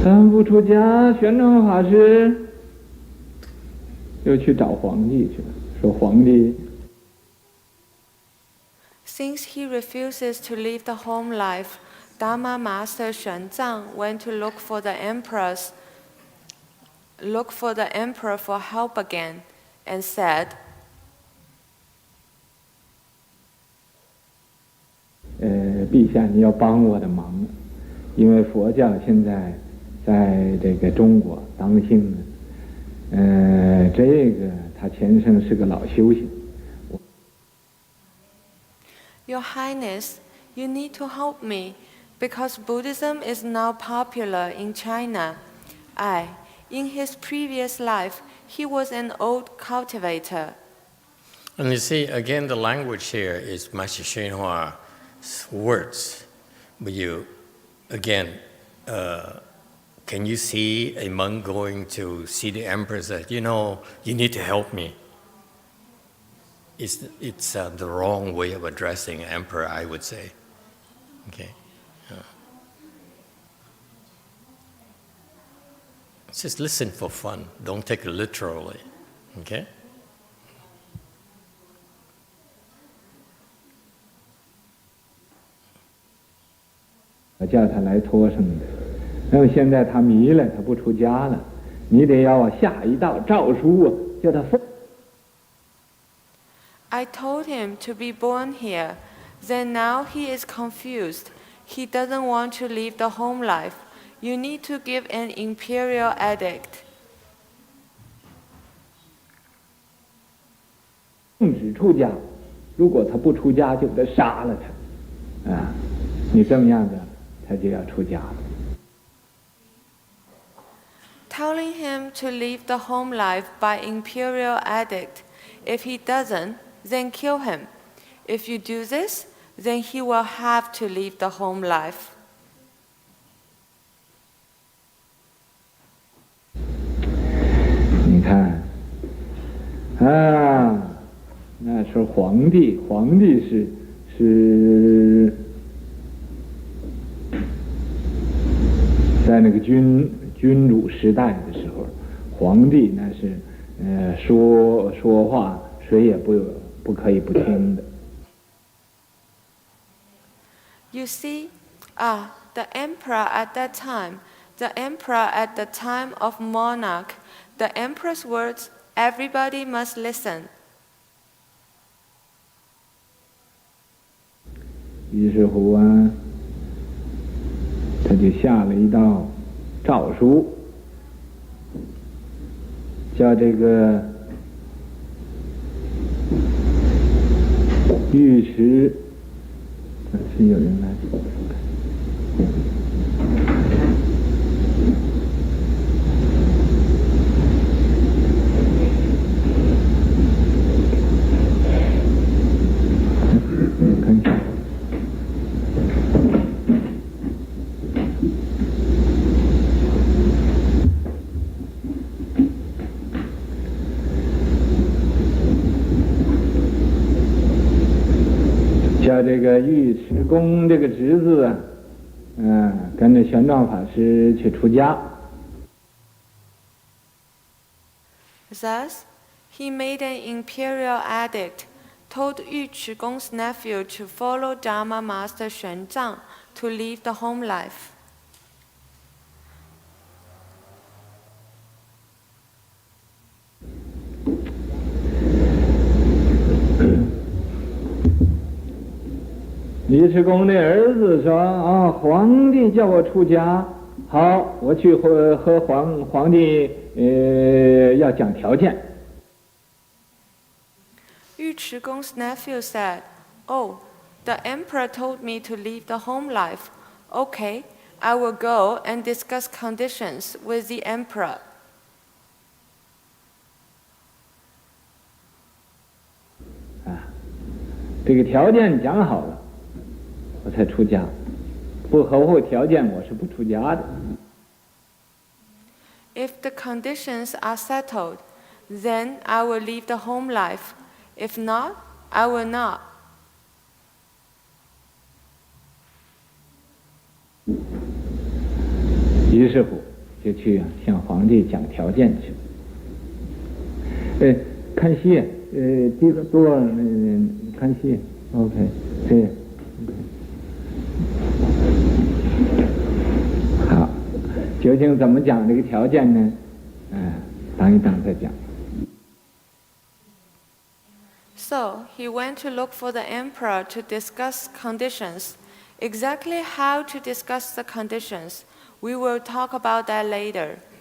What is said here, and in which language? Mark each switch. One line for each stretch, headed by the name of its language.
Chinese: 不出家，玄奘法师又去找皇帝去了，说皇帝。
English: Since he refuses to live the home life, Dharma Master Xuanzang went to look for the emperor for help again, and said,
Chinese: 陛下，你要帮我的忙，因为佛教现在在这个中国当兴呢。这个他前生是个老修行。
English: Your Highness, you need to help me, because Buddhism is now popular in China. In his previous life, he was an old cultivator. And you see, again, the language here is Master YongHua's words. But you, again, can you see a monk going to see the emperor and say, you know, you need to help me? It's the wrong way of addressing an emperor, I would say. Okay. Just listen for fun. Don't take it literally. Okay?
Chinese: 我叫他来托生的，那么现在他迷了，他不出家了，你得要下一道诏书啊，叫他奉。
English: I told him to be born here. Then now he is confused. He doesn't want to live the home life. You need to give an imperial edict.
Chinese: 禁止出家，如果他不出家，就得杀了他。啊，你这么样子，他就要出家了。
English: Telling him to live the home life by imperial edict. If he doesn't, then kill him. If you do this, then he will have to live the home life.
Chinese: 你看，啊，那时候皇帝是在那个君主时代的时候，皇帝那是说话谁也不可以不听的。
English: You see, the emperor at that time, the emperor at the time of monarch, the emperor's words, everybody must listen.
Chinese: 于是乎啊，他就下了一道诏书，叫这个尉迟，是有人来。看一下。叫这个尉迟恭这个侄子啊，跟着玄奘法师去出家。
English: Thus, he made an imperial edict, told Yu Chigong's nephew to follow Dharma master Xuanzang to leave the home life.
Chinese: 尉迟恭的儿子说：“啊，皇帝叫我出家，好，我去和皇帝要讲条件。”
English: Yu Chigong's nephew said, "Oh, the emperor told me to leave the home life. Okay, I will go and discuss conditions with the emperor."
Chinese: 这个条件讲好了，我才出家，不合乎条件我是不出家的。
English: If the conditions are settled, then I will leave the home life. If not, I will not.
Chinese: 于是乎就去向皇帝讲条件去。看戏，多看戏 ，OK， 对。好，究竟怎么讲这个条件呢？等一等再讲。
English: So he went to look for the emperor to discuss conditions. Exactly how to discuss the conditions, we will talk about that later.